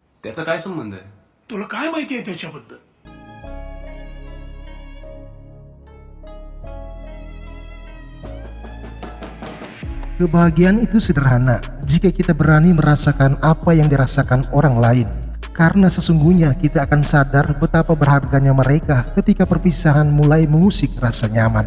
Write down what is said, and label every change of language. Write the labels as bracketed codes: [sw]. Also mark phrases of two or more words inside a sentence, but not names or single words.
[mr] त्याचा काय संबंध आहे? तुला काय माहिती आहे त्याच्याबद्दल? [id] Kebahagiaan itu sederhana jika kita berani merasakan apa yang dirasakan orang lain. Karena sesungguhnya kita akan sadar betapa berharganya mereka ketika perpisahan mulai mengusik rasa nyaman.